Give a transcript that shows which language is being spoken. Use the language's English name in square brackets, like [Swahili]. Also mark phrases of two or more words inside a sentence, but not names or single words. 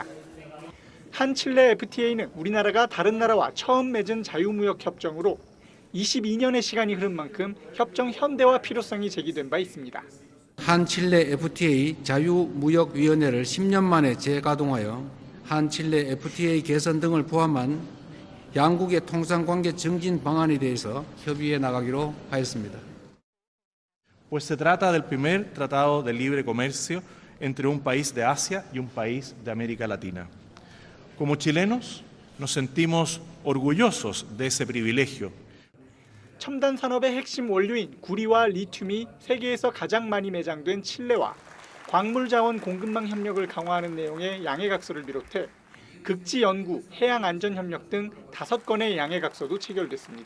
[Korean] 한칠레 FTA는 우리나라가 다른 나라와 처음 맺은 자유무역협정으로 22년의 시간이 흐른 만큼 협정 현대화 필요성이 제기된 바 있습니다. 한칠레 FTA 자유무역위원회를 10년 만에 재가동하여 한칠레 FTA 개선 등을 포함한 양국의 통상관계 증진 방안에 대해서 협의해 나가기로 하였습니다. [Spanish] Pues se trata del primer tratado de libre comercio entre un país de Asia y un país de América Latina. Como chilenos, nos sentimos orgullosos de ese privilegio. [Korean] 첨단 산업의 핵심 원료인 구리와 리튬이 세계에서 가장 많이 매장된 칠레와 광물 자원 공급망 협력을 강화하는 내용의 양해각서를 비롯해 극지 연구, 해양 안전 협력 등 5건의 양해각서도 체결됐습니다.